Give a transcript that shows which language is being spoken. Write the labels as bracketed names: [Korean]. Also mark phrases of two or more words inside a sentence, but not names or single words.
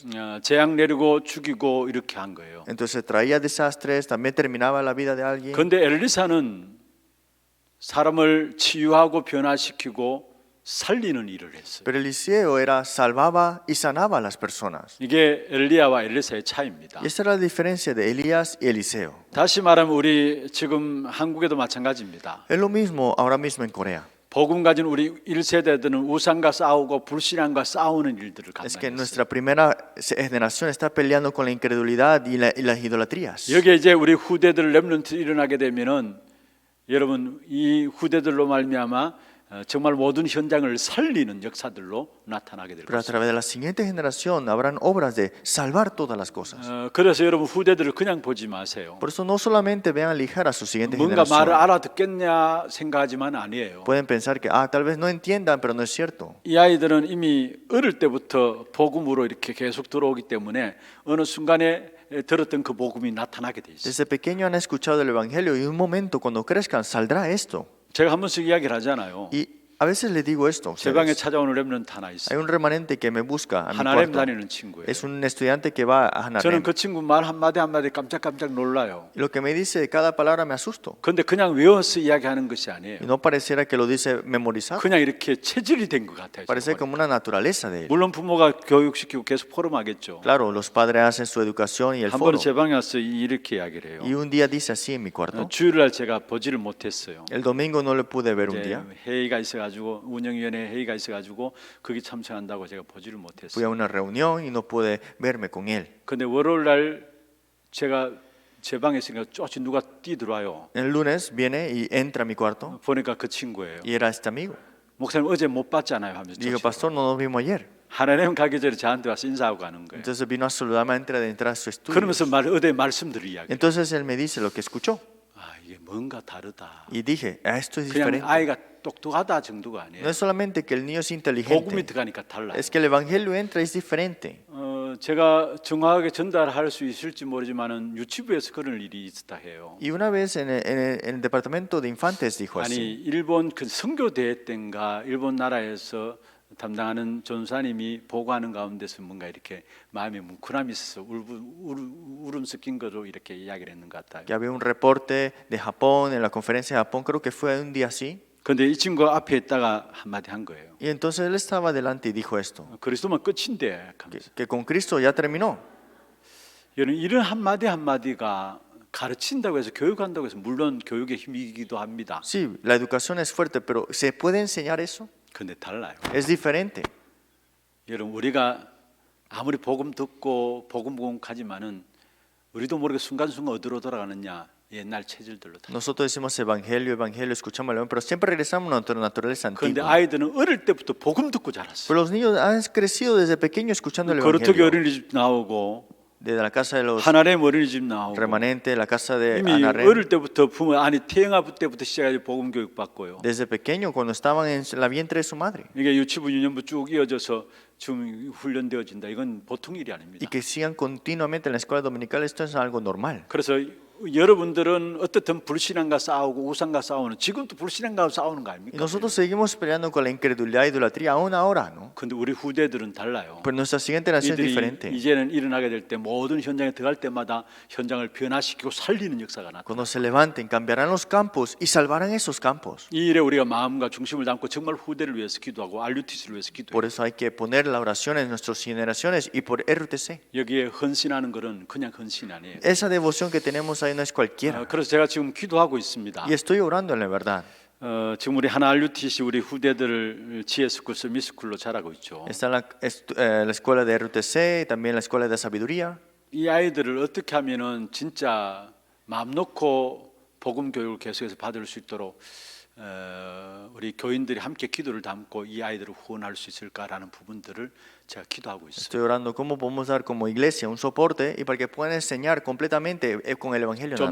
[Korean] 재앙 내리고 죽이고 이렇게 한 거예요. [Spanish] Entonces traía desastres, también terminaba la vida de alguien. [Korean] 그런데 엘리사는 사람을 치유하고 변화시키고 살리는 일을 했어요. [Spanish] Pero Eliseo era salvaba y sanaba a las personas. [Korean] 이게 엘리야와 엘리사의 차이입니다. [Spanish] Y esa era la diferencia de Elías y Eliseo. [Korean] 다시 말하면 우리 지금 한국에도 마찬가지입니다. [Spanish] Es lo mismo ahora mismo en Corea. [Korean] 복음 가진 우리 1세대들은 우상과 싸우고 불신앙과 싸우는 일들을 [Spanish] Es que [Korean] 감당했어요. [Spanish] nuestra primera generación está peleando con la incredulidad y las idolatrías. [Korean] 여기에 이제 우리 후대들 렘넌트 일어나게 되면은 여러분 이 후대들로 말미암아 정말 모든 현장을 살리는 역사들로 나타나게 될 [Spanish] Pero a [Korean] 것입니다. [Spanish] través de la siguiente generación habrán obras de salvar todas las cosas. [Korean] 그래서 여러분 후대들을 그냥 보지 마세요. [Spanish] Por eso no solamente vean ligera a su siguiente [Korean] 뭔가 말을 [Spanish] generación. [Korean] 알아듣겠냐 생각하지만 아니에요. [Spanish] Pueden pensar que tal vez no entiendan, pero no es cierto. [Korean] 이 아이들은 이미 어릴 때부터 복음으로 이렇게 계속 들어오기 때문에 어느 순간에 들었던 그 복음이 나타나게 돼 있어요. [Spanish] Desde pequeño han escuchado el evangelio y en un momento cuando crezcan saldrá esto. [Korean] 제가 한 번씩 이야기를 하잖아요. [Spanish] Y A veces les digo esto. [Korean] 제 방에 [Spanish] ustedes. [Korean] 찾아오는 렘넌트 하나 [Spanish] Hay [Korean] 있어요. [Spanish] un remanente que me busca a mi [Korean] 하나렘 [Spanish] cuarto. [Korean] 다니는 친구예요. [Spanish] Es un estudiante que va a [Korean] 저는 [Spanish] Hanarem. [Korean] 그 친구 말 한마디 한마디 깜짝깜짝 놀라요. [Spanish] Y lo que me dice de cada palabra me asusto. [Korean] 근데 그냥 외워서 이야기하는 것이 아니에요. [Spanish] Y no pareciera que lo dice memorizado. [Korean] 그냥 이렇게 체질이 된 것 같아요. [Spanish] Parece [Korean] 저거. [Spanish] como una naturaleza de él. [Korean] 물론 부모가 교육시키고 계속 포럼하겠죠. [Spanish] Claro, los padres hacen su educación y el [Korean] 한 [Spanish] foro. [Korean] 번은 제 방에 와서 이렇게 이야기를 해요. [Spanish] Y un día dice así en mi cuarto. [Korean] 주일날 제가 보지를 못했어요. [Spanish] El domingo no le pude ver un [Korean] 이제 [Spanish] día. [Korean] 회의가 있어가지고 운영위원회 회의가 있어가지고 거기 참석한다고 제가 보지를 [Spanish] Fui [Korean] 못했어요. [Spanish] a una reunión y no pude verme con él. [Korean] 근데 월요일날 제가 제 방에 있으니까 쪼치 누가 뛰들어와요. [Spanish] El lunes viene y entra a mi cuarto [Korean] 보니까 그 친구예요. [Spanish] y era este amigo. [Korean] 목사님 어제 못 봤잖아요 하면서 [Spanish] Digo, [Korean] 쪼치. [Spanish] pastor, no nos vimos ayer. [Korean] 하나님 가기 전에 저한테 와서 인사하고 가는 거예요. [Spanish] Entonces vino a saludarme antes de entrar a su estudio. [Korean] 그러면서 어제 말씀들을 이야기. [Spanish] Entonces él me dice lo que escuchó. [Korean] 아 이게 뭔가 다르다. [Spanish] Y dije, esto es [Korean] 그냥 [Spanish] diferente. [Korean] 아이가 똑똑하다 정도가 아니에요. [Spanish] No es solamente que el niño es [Korean] 복음이 [Spanish] inteligente, [Korean] 들어가니까 달라요. [Spanish] es que el evangelio entra y es diferente. [Korean] 제가 정확하게 전달할 수 있을지 모르지만은 유치부에서 그런 일이 있었다 해요. [Spanish] Y una vez en el departamento de infantes dijo [Korean] 아니 [Spanish] así. [Korean] 일본 그 선교 대회 때인가 일본 나라에서 담당하는 전사님이 보고하는 가운데서 뭔가 이렇게 마음에 뭉클함이 있어서 울음 섞인 거로 이렇게 이야기를 했는 것 같아요. [Spanish] Que había un reporte de Japón, en la conferencia de Japón, creo que fue un día así. [Korean] 근데 이 친구가 앞에 있다가 한마디 한 거예요. [Spanish] Y entonces él estaba delante y dijo esto, [Korean] 그리스도만 끝인데 하면서. [Spanish] que con Cristo ya terminó. [Korean] 여러분 이런 한마디 한마디가 가르친다고 해서 교육한다고 해서 물론 교육의 힘이기도 합니다. [Spanish] Sí, la educación es fuerte, pero ¿se puede enseñar eso? [Korean] 근데 달라요. [Spanish] Es diferente. [Korean] 여러분 우리가 아무리 복음 듣고 복음 공부하지만은 우리도 모르게 순간순간 어디로 돌아가느냐 옛날 체질들로 다. [Spanish] Nosotros decimos evangelio, evangelio, escuchamos el evangelio, pero siempre regresamos a nuestra naturaleza [Korean] 그런데 [Spanish] antigua. [Korean] 아이들은 어릴 때부터 복음 듣고 자랐어요. [Spanish] Pero los niños han crecido desde pequeños escuchando el [Korean] 거루터기 [Spanish] evangelio. [Korean] 어린이집 나오고 [Spanish] Desde la casa de los [Korean] 하나님 어린이집 나오고 [Spanish] remanentes, la casa de [Korean] 이미 [Spanish] Hanarem. [Korean] 어릴 때부터 부모 아니 태영아부 때부터 시작해서 복음 교육 받고요. [Spanish] Desde pequeño, cuando estaban en la vientre de su madre. [Korean] 이게 유치부 유년부 쭉 이어져서 지금 훈련되어진다. 이건 보통 일이 아닙니다. [Spanish] Y que sigan continuamente en la escuela dominical, esto es algo normal. [Korean] 그래서 여러분들은 어떻든 불신앙과 싸우고 우상과 싸우는 지금도 불신앙과 싸우는 거 [Spanish] Y [Korean] 아닙니까? [Spanish] nosotros seguimos peleando con la incredulidad e idolatría aún ahora, ¿no? [Korean] 근데 우리 후대들은 달라요. [Spanish] Pero nuestra siguiente generación es [Korean] 이들이 [Spanish] diferente. [Korean] 이제는 일어나게 될 때 모든 현장에 들어갈 때마다 현장을 변화시키고 살리는 역사가 나타나. [Spanish] Cuando se levanten, cambiarán los campos y salvarán esos campos. [Korean] 이 일에 우리가 마음과 중심을 담고 정말 후대를 위해서 기도하고 RUTC를 위해서 기도해요. [Spanish] Por eso hay que poner la oración en nuestras generaciones y por RUTC. [Korean] 여기에 헌신하는 것은 그냥 헌신이 아니에요. [Spanish] Esa devoción que tenemos ahí no es cualquiera. [Korean] 그래서 제가 지금 기도하고 있습니다. [Spanish] Y estoy orando en la verdad. [Korean] 지금 우리 하나 RUTC 우리 후대들을 지혜스쿨, 미스쿨로 자라고 있죠. [Spanish] Está la escuela de RUTC y también la escuela de sabiduría. [Korean] 이 아이들을 어떻게 하면은 진짜 마음 놓고 복음 교육을 계속해서 받을 수 있도록 우리 교인들이 함께 기도를 담고 이 아이들을 후원할 수 있을까라는 부분들을 제가 기도하고 있어요. [Spanish] Estoy orando cómo podemos dar como iglesia un soporte y para que puedan enseñar completamente con el evangelio nada